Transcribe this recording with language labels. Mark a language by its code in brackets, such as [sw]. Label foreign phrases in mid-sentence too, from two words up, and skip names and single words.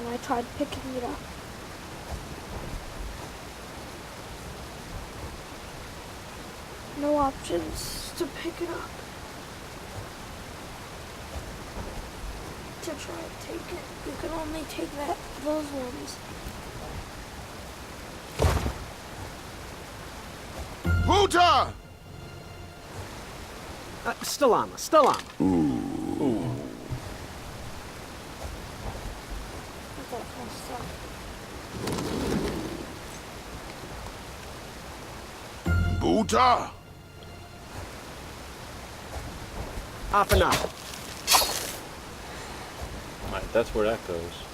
[en] I tried picking it up. No options to pick it up. To try and take it, you can only take those ones. Buta! Stalama, Stalama. Ooh. Buta! Up and up. Right, that's where that goes.